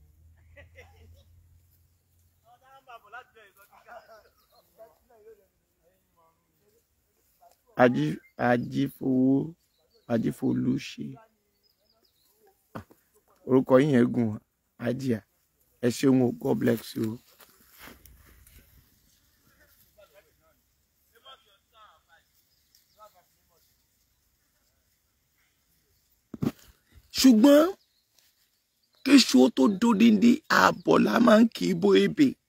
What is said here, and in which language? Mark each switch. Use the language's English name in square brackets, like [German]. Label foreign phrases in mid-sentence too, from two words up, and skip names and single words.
[Yoruba] Ajífowó ṣe orúkọ yín yẹn gùn Ajíà, ẹ ṣeun o, [English] God bless you. [Yoruba] Ṣùgbọ́n kéṣù ó tó dódindi ààbọ̀ la máa ń kì í bó ebè.